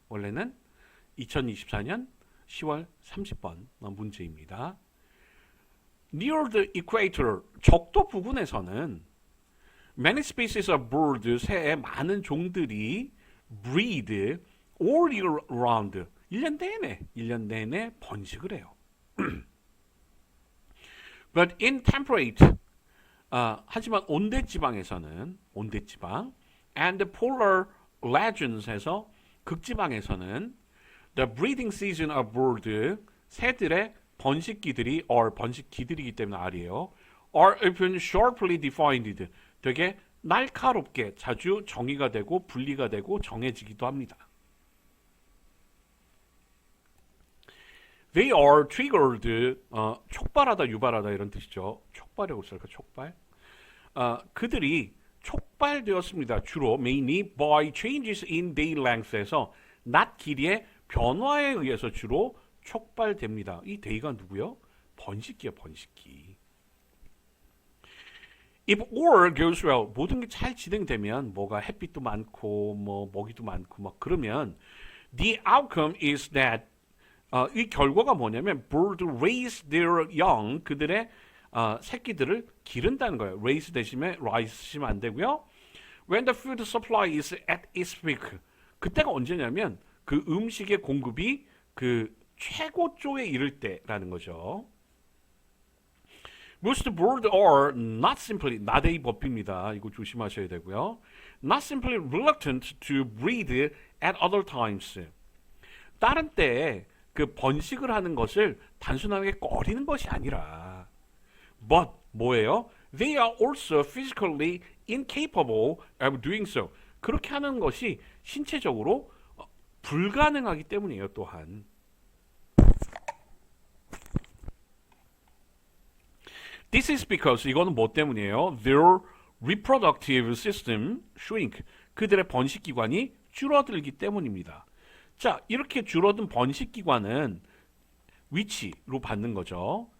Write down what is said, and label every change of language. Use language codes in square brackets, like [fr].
[ko] 원래는 2024년 10월 30번 문제입니다. [en] Near the equator, [ko] 적도 부근에서는 [en] many species of bird, [ko] 새의 많은 종들이 [en] breed all year round, [ko] 1년 내내 번식을 해요. [en] But in temperate, [ko] 하지만 온대지방에서는, 온대지방, [en] and polar regions에서 [ko] 극지방에서는 [en] the breeding season of bird, [ko] 새들의 번식기들이, 번식기들이기 때문에 R이에요. [en] are often sharply defined, [ko] 되게 날카롭게 자주 정의가 되고 분리가 되고 정해지기도 합니다. [en] They are triggered, [ko] 촉발하다, 유발하다 이런 뜻이죠. 촉발이라고 쓸까, 촉발? 그들이 촉발되었습니다. 주로 [en] mainly by changes in day length [ko] 에서 낮 길이의 변화에 의해서 주로 촉발됩니다. 이 day가 누구요? 번식기야, 번식기. [en] If all goes well, [ko] 모든 게 잘 진행되면 뭐가 햇빛도 많고 뭐 먹이도 많고 막 그러면 [en] the outcome is that [ko] 이 결과가 뭐냐면 [en] bird raise their young, [ko] 그들의 새끼들을 기른다는 거예요. raise 대신에 rise 쓰시면 안 되고요. [en] When the food supply is at its peak, [ko] 그때가 언제냐면 그 음식의 공급이 그 최고조에 이를 때라는 거죠. [en] Most birds are not simply, not의 [ko] 법입니다. 이거 조심하셔야 되고요. [en] Not simply reluctant to breed at other times. [ko] 다른 때에 그 번식을 하는 것을 단순하게 꺼리는 것이 아니라 but 뭐예요? [en] They are also physically incapable of doing so. [ko] 그렇게 하는 것이 신체적으로 불가능하기 때문이에요. 또한 [en] This is because, [ko] 이거는 뭐 때문이에요? [en] Their reproductive system shrink. [ko] 그들의 번식기관이 줄어들기 때문입니다. 자, 이렇게 줄어든 번식기관은 which로 받는 거죠.